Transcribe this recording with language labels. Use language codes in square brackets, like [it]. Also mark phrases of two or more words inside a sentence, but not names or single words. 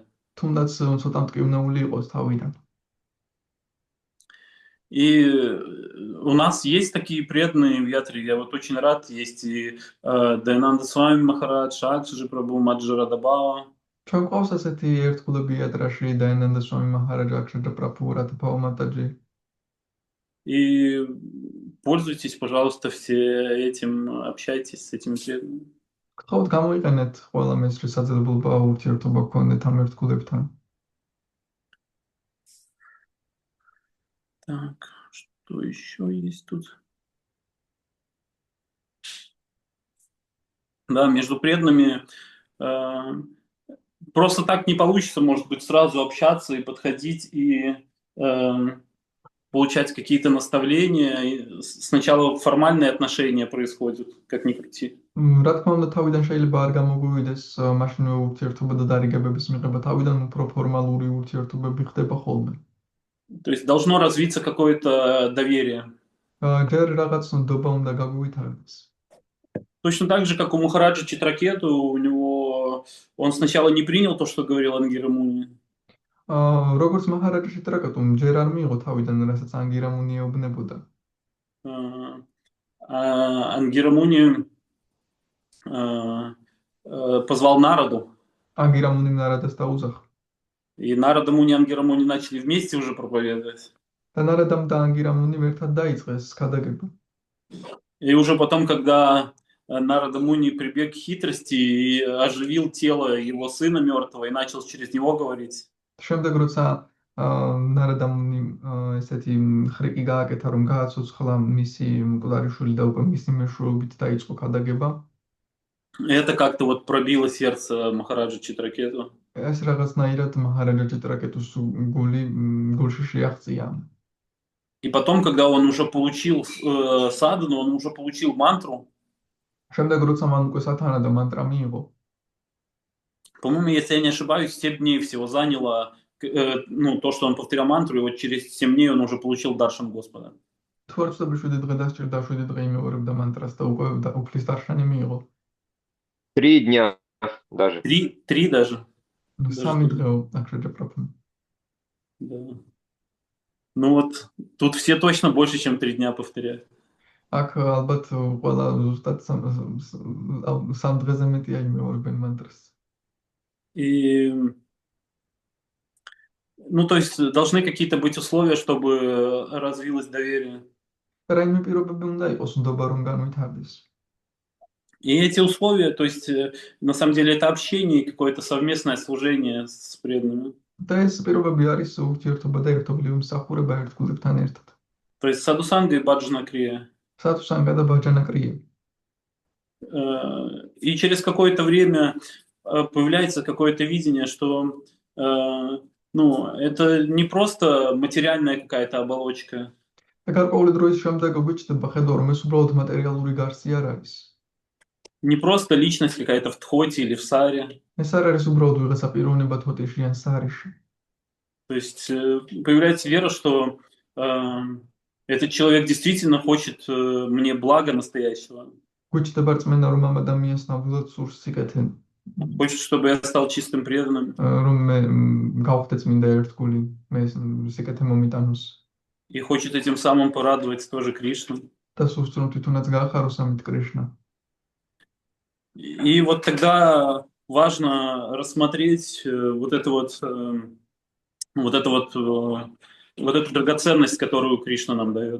[ka] თუნდაც ცოტა მტკივნეული იყოს თავიდან. [ru] И у нас есть такие преданные в Ятре, я вот очень рад, есть и Дайананда Свами Махарадж, Шакши Прабху, Маджара Дабава. [ka] ჩვენ ყავს ასეთი ერთგულები იატრაში დაინანდა სვამი მაჰარაჯა აქშეჯა პრაბჰუ რათაფაო матаджи. [ru] И пользуйтесь, пожалуйста, все этим, общайтесь с этими преданными. [ka] გთხოვთ გამოიყენეთ ყველა მის შესაძლებლობა ურთიერთობა გქონდეთ ამ ერთგულებთან. [ru] Так, что еще есть тут? Да, между преданными просто так не получится, может быть, сразу общаться и подходить и получать какие-то наставления. И сначала формальные отношения происходят, как ни крути. [ka] რა თქმა უნდა თავიდან შეიძლება არ გამოგვივიდეს მაშინვე ურთიერთობა და დარიგებების მიღება თავიდან უფრო ფორმალური ურთიერთობები ხდება ხოლმე. [ru] То есть должно развиться какое-то доверие. [ka] ჯერ რაღაც ნდობა უნდა გაგვივითარდეს. [ru] Точно так же, как у Махараджа Читракету, у него он сначала не принял то, что говорил Ангира Муни. [ka] როგორც მაჰარაჯა ჭიტრაკეტუმ ჯერ არ მიიღო თავიდან რასაც ანგირა მუნი ეუბნებოდა. [ru] Ангира Муни позвал Нараду. [ka] ანგირა მუნი ნარადას დაუძახა. [ru] И Нарада Муни и Ангира Муни начали вместе уже проповедовать. [ka] და ნარადამ და ანგირა მუნი ერთად დაიწყეს ქადაგება. [ru] И уже потом, когда Нарада Муни прибег к хитрости и оживил тело его сына мертвого и начал через него говорить. [ka] შემდეგ როცა ნარადამ ესეთი ხრიკი გააკეთა რომ გააცოცხლა მისი მკვდარიშვილი და უკვე მისი მეშვეობით დაიწყო ქადაგება. [ru] Это как-то вот пробило сердце Махараджа Читракету. [ka] ეს რაღაცნაირად მაჰარაჯა ჭიტრაკეტუს გულში შეაღწია. [ru] И потом, когда он уже получил садану, он уже получил мантру. [ka] შემდეგ როცა მან უკვე სათანა და მანტრა მიიღო. [ru] По-моему, если я не ошибаюсь, 7 дней всего заняло, ну, то, что он повторял мантру, и вот через 7 дней он уже получил даршан Господа. [ka] თუ არ ვცდები 7 დღე დასჭირდა 7 დღე იმეორებდა მანტრას და უკვე უფლის დარშანი მიიღო. [ru] 3 дня даже. 3 даже. [ka] 3 დღეო აქშეჯა პრაბჰუ. [ru] Да. Ну вот, тут все точно больше, чем 3 дня повторяют. [ka] აქ ალბათ ყველა ზუსტად 3 დღეზე მეტია იმეორებენ მანტრას. [ru] И, ну, то есть должны какие-то быть условия, чтобы развилось доверие. [ka] რაიმე პირობები უნდა იყოს ნდობა რომ განვითარდეს. [ru] И эти условия, то есть, на самом деле, это общение, и какое-то совместное служение с преданными. [ka] და ეს პირობები არის ურთიერთობა და ერთობლივი მსახურება ერთგულებთან ერთად. [ru] То есть садусанга и баджана крия. [ka] სათუსანგა და ბაჯანა კრია. [ru] И через какое-то время появляется какое-то видение, что ну, это не просто материальная какая-то оболочка. [ka] და გარკვეული დროის შემდეგ გვიჩნდება ხედვა, რომ ეს უბრალოდ მატერიალური გარსი არ არის. [ru] Не просто личность какая-то в тхоте или в саре. [ka] ეს არ არის уბრალოდ ვიღაცა პიროვნება თოთიში ან სარიში. [ru] То есть появляется вера, что этот человек действительно хочет мне блага настоящего. [ka] გვიჩნდება რწმენა, რომ ამ ადამიანს ნამდვილად სურს სიკეთე, [ru] Хочет, чтобы я стал чистым преданным. [ka] რომ მე გავხდე წმინდა ერთგული, მე სიკეთე მომიტანოს. [ru] И хочет этим самым порадовать тоже Кришну. [ka] და სურს რომ თვითონაც გაახაროს ამით კრიშნა. [ru] И вот тогда важно рассмотреть вот эту драгоценность, которую Кришна нам дает.